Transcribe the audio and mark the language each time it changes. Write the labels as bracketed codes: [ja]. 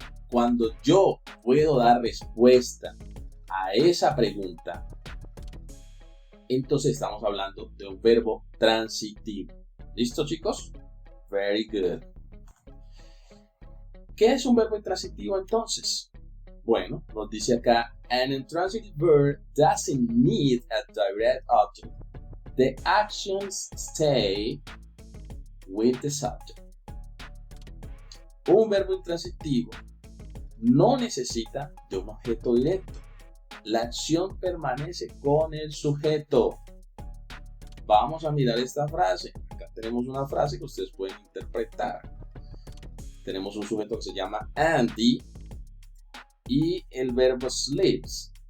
[es] Cuando yo puedo dar respuesta a esa pregunta, entonces estamos hablando de un verbo transitivo. ¿Listo, chicos? [en] Very good. [es] ¿Qué es un verbo intransitivo entonces? Bueno, nos dice acá, [en] an intransitive verb doesn't need a direct object. The actions stay with the subject. [es] Un verbo intransitivo no necesita de un objeto directo. La acción permanece con el sujeto. Vamos a mirar esta frase. Acá tenemos una frase que ustedes pueden interpretar. Tenemos un sujeto que se llama Andy y el verbo sleeps.